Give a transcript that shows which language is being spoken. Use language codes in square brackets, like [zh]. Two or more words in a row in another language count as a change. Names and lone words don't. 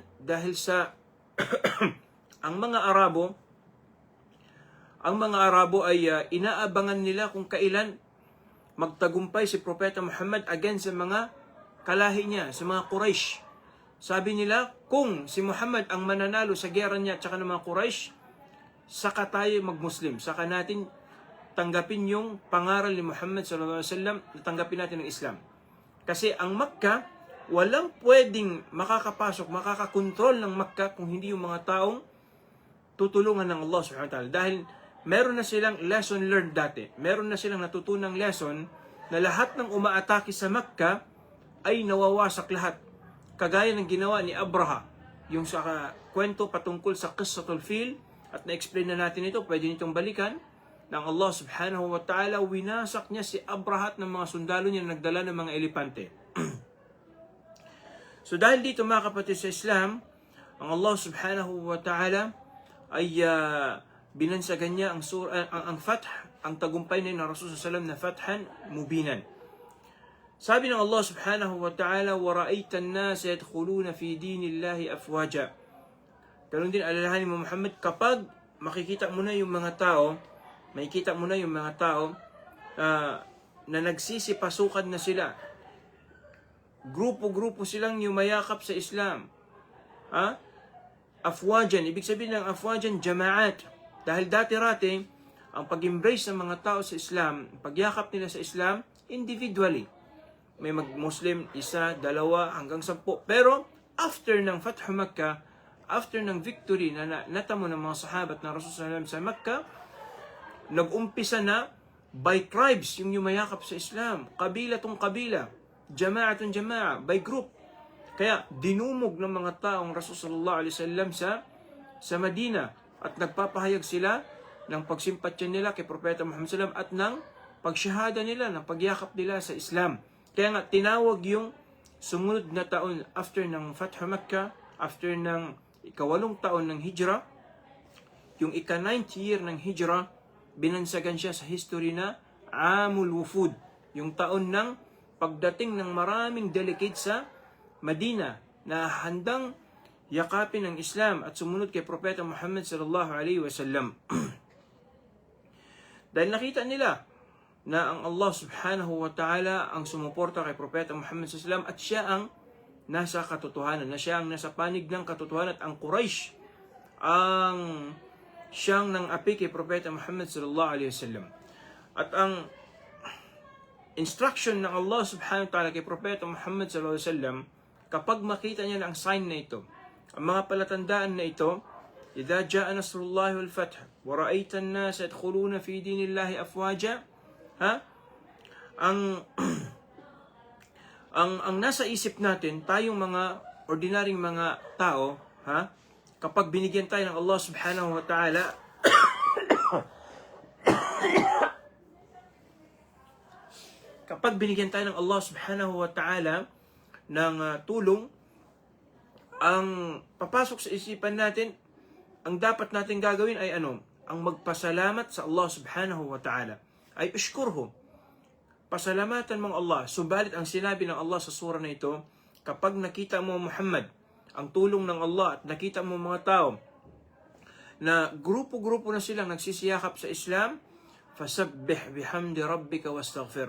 [tl] Dahil sa ang mga Arabo ay inaabangan nila kung kailan magtagumpay si Propeta Muhammad against sa mga kalahi niya, sa mga Quraysh. Sabi nila, kung si Muhammad ang mananalo sa gera niya at saka ng mga Quraysh, saka tayo mag-Muslim, saka natin tanggapin yung pangaral ni Muhammad [ar] صلى الله عليه وسلم, [tl] tanggapin natin ang Islam. Kasi ang Makkah, walang pwedeng makakapasok, makakakontrol ng Makkah kung hindi yung mga taong tutulungan ng Allah [ar] سبحانه وتعالى. [tl] Dahil meron na silang [en] lesson learned [tl] dati. Meron na silang natutunang lesson na lahat ng umaatake sa Makkah ay nawawasak lahat. Kagaya ng ginawa ni Abraha, yung sa kwento patungkol sa [ar] قصة الفيل, [tl] at na-explain na natin ito, pwede nitong balikan, ng Allah [ar] سبحانه وتعالى, [tl] winasak niya si Abraha at ng mga sundalo niya na nagdala ng mga elepante. So dahil dito mga kapatid sa Islam, ang Allah [ar] سبحانه وتعالى [tl] ay binansagan niya ang fath, ang tagumpay na Rasul [ar] صلى الله عليه وسلم [tl] na [ar] فتحا مبينا. Sabi ng Allah subhanahu wa ta'ala, وَرَأَيْتَ النَّاسَ يَدْخُلُونَ فِي دِينِ اللَّهِ أَفْوَاجًا. [tl] Ganun din alalahanin mo Muhammad, kapag makikita mo na yung mga tao, na nagsisipasukan na sila, grupo-grupo silang yumayakap sa Islam. Afwajan, ibig sabihin ng afwajan, jama'at. Dahil dati-rati, ang pag-embrace ng mga tao sa Islam, pagyakap nila sa Islam, individually. May mag-Muslim, 1, 2, hanggang 10. Pero, after ng Fathu Makkah, after ng victory na natamo ng mga sahabat ng Rasulullah sa Makkah, nag-umpisa na by tribes yung yumayakap sa Islam. Kabila tong kabila, [ar] جماعة جماعة, [en] by group. [tl] Kaya, dinumog ng mga taong Rasulullah sa Madina at nagpapahayag sila ng pagsimpatya nila kay Propeta Muhammad SAW at ng pagsyahada nila, ng pagyakap nila sa Islam. Kaya nga, tinawag yung sumunod na taon after ng Fathu Makkah, after ng 8 taon ng Hijra, yung 9th year ng Hijra, binansagan siya sa history na [ar] عام الوفود, [tl] yung taon ng pagdating ng maraming delegate sa Madina na handang yakapin ang Islam at sumunod kay Propeta Muhammad [ar] صلى الله عليه وسلم. [tl] Dahil nakita nila na ang Allah [ar] سبحانه وتعالى [tl] ang sumuporta kay Propeta Muhammad [ar] صلى الله عليه وسلم [tl] at siya ang nasa katotohanan, na siya ang nasa panig ng katotohanan, at ang Quraysh ang siyang nang api kay Propeta Muhammad [ar] صلى الله عليه وسلم. [tl] At ang instruction ng Allah [ar] سبحانه وتعالى [tl] kay Propeta Muhammad [ar] صلى الله عليه وسلم, [tl] kapag makita niya na ang sign na ito, ang mga palatandaan na ito, [ar] إذا جاء نصر الله والفتح ورأيت الناس يدخلون في دين الله أفواجا, [tl] ang nasa isip natin, tayong mga ordinaryong mga tao, kapag binigyan tayo ng Allah [ar] سبحانه وتعالى [tl] kapag binigyan tayo ng Allah [ar] سبحانه وتعالى [tl] ng tulong, ang papasok sa isipan natin, ang dapat natin gagawin ay ano? Ang magpasalamat sa Allah [ar] سبحانه وتعالى. أي اشكره. [tl] Pasalamatan mong Allah. Subalit ang sinabi ng Allah sa surah na ito, kapag nakita mo Muhammad, ang tulong ng Allah, at nakita mo mga tao na grupo-grupo na silang nagsisiyakap sa Islam, [ar] فسبح بحمد ربك واستغفر.